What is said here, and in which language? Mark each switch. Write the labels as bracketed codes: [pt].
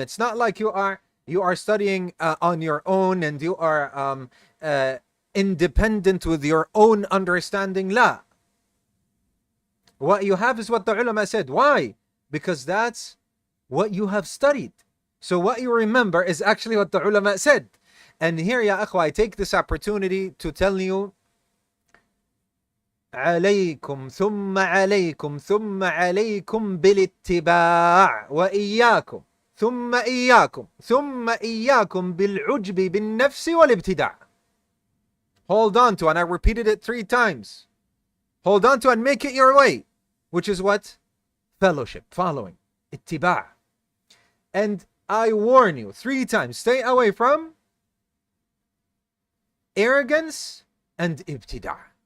[en] It's not like you are studying on your own and you are independent with your own understanding. La. What you have is what the ulama said. Why? Because that's what you have studied. So what you remember is actually what the ulama said. And here, ya akhwa, I take this opportunity to tell you, [ar] عليكم ثم عليكم ثم عليكم بالاتباع وإياكم ثم إياكم ثم إياكم بالعجب بالنفس والابتداع. [en] Hold on to, and I repeated it 3 times. Hold on to and make it your way, which is what? Fellowship, following, ittiba'. And I warn you 3 times, stay away from arrogance and ibtida'.